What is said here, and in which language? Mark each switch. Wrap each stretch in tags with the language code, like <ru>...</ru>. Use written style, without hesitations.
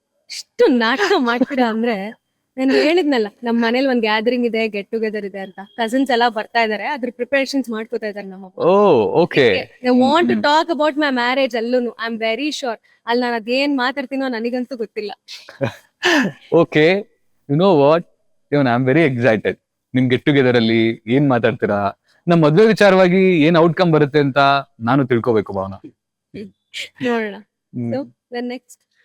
<kn>ಇಷ್ಟು ನಾಟಕ ಮಾಡ್ತೀರಾ ಅಂದ್ರೆ, ನಾನು ಹೇಳಿದ್ನಲ್ಲ ನಮ್ಮ ಮನೇಲಿ ಒಂದ್ ಗ್ಯಾದರಿಂಗ್ ಇದೆ, ಗೆಟ್ ಟುಗೆದರ್ ಇದೆ ಅಂತ. ಕಸಿನ್ಸ್ ಎಲ್ಲ ಬರ್ತಾ ಇದಾರೆ, ಅದ್ರ ಪ್ರಿಪರೇಷನ್ಸ್ ಮಾಡ್ಕೋತಾ ಇದಾರೆ ನಮ್ಮ.</kn> <en>Oh okay. They want to talk about my marriage ಅಲ್ಲೂನು. I am very sure.</en> <kn>ಅಲ್ಲಿ ನಾನು ಅದೇನ್ ಮಾತಾಡ್ತೀನೋ ನನಗಂತೂ ಗೊತ್ತಿಲ್ಲ.</kn> <en>Okay, you know what, even I am very excited.</en> <kn>ನಿಮ್ ಗೆಟ್ ಟುಗೆದರ್ ಅಲ್ಲಿ ಏನ್ ಮಾತಾಡ್ತೀರಾ, ನಮ್ ಮದ್ವೆ ವಿಚಾರವಾಗಿ ಏನ್ ಔಟ್ಕಮ್ ಬರುತ್ತೆ ಅಂತ ನಾನು ತಿಳ್ಕೊಬೇಕು ಭಾವನಾ.</kn> <en>ನೋಡೋಣ. So, then next.</en>